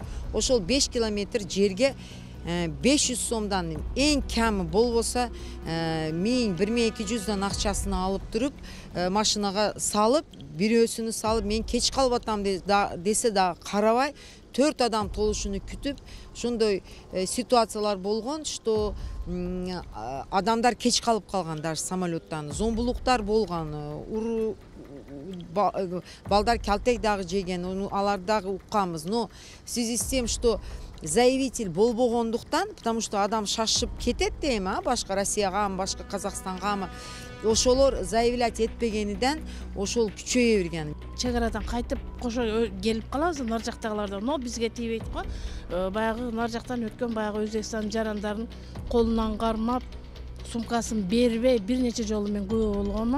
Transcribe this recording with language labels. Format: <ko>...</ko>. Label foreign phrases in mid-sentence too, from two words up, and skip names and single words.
<ky>Ошол 5 километр жерге 500 сомдан эң кемі болбосо 1000-1200дан акчасын алып туруп, машинага салып, бирөөсүнү салып, мен кеч калып атам десе да карабай, 4 адам толушуну күтүп, ошондой ситуациялар болгон, что адамдар кеч калып калган даже самолеттан, зомбулуктар болгон, балдар калтек дагы жеген, алар дагы укканбыз.</ky> <ru>Но в связи с тем, что заявитель</ru> <ky>болбогондуктан,</ky> <ru>потому что</ru> <ky>адам шашып кетет дейм, башка Россияга, башка Казакстанга, ошолор заявлять этпегениден ошол күчөйө берген. Чек арадан кайтып кошо келип калабыз, нар жактагыларда. Но бизге тийбейт го. Баягы нар жактан өткөн баягы Өзбекстан жарандарын колунан кармап, сумкасын бербей бир нече жолу мен күбө болгонмун.</ky>